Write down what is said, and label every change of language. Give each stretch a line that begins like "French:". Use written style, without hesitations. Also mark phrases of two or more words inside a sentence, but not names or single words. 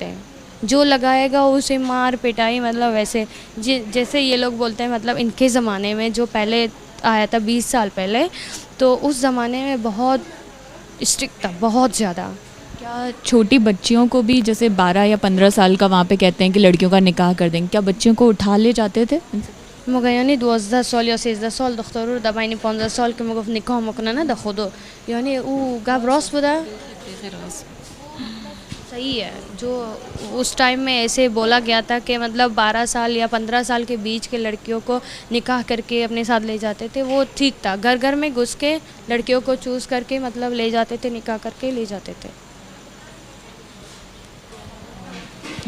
Hindi: जो लगाएगा उसे मार पिटाई मतलब वैसे जैसे ये लोग बोलते हैं मतलब इनके ज़माने में जो पहले आया था 20 साल पहले, तो उस ज़माने में बहुत स्ट्रिक्ट था, बहुत ज़्यादा। क्या छोटी बच्चियों को भी जैसे 12 या 15 साल का वहाँ पे कहते हैं कि लड़कियों का निकाह कर देंगे, क्या बच्चियों को उठा ले जाते थे?
Hazaragi: مگه یعنی 12 سال یا 13 سال دختر رو در بین 15 سال که میگفت نکاح میکنه نه، خودو یعنی او گپ راست بوده؟
Hindi: सही है। जो उस टाइम में ऐसे बोला गया था कि मतलब 12 साल या 15 साल के बीच के लड़कियों को निकाह करके अपने साथ ले जाते थे, वो ठीक था। घर घर में घुस के लड़कियों को चूज़ करके मतलब ले जाते थे, निकाह करके ले जाते थे।